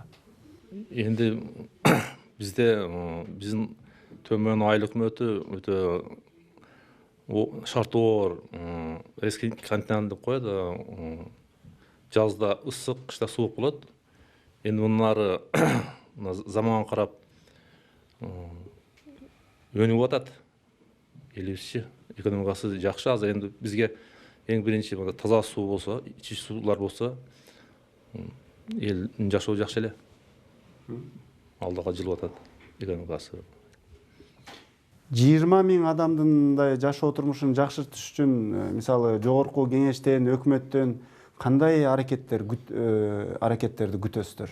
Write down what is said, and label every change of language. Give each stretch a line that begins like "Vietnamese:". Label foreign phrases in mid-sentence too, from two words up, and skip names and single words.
Kyrgyz: Энди бизде биздин Төмөн айыл өкмөтү өтө шарты оор,
Russian: резкий континент
Kyrgyz: деп коет. Жазда ысык, кышта суук болот. Энди мунары заманга карап өнүгүп атат. Элибизчи. экономикасы жакшы. Азыр
Kazakh: енді бізге ең бірінші таза су болса,
Kyrgyz: ичүү суулар болса, элдин жашоо жакшы эле. Алдыга жылып атат экономикасы. 20 000 адамдын мындай жашоо турмушун жакшыртыш үчүн мисалы жогорку кеңештен, өкмөттөн кандай аракеттерди күтөсүздөр?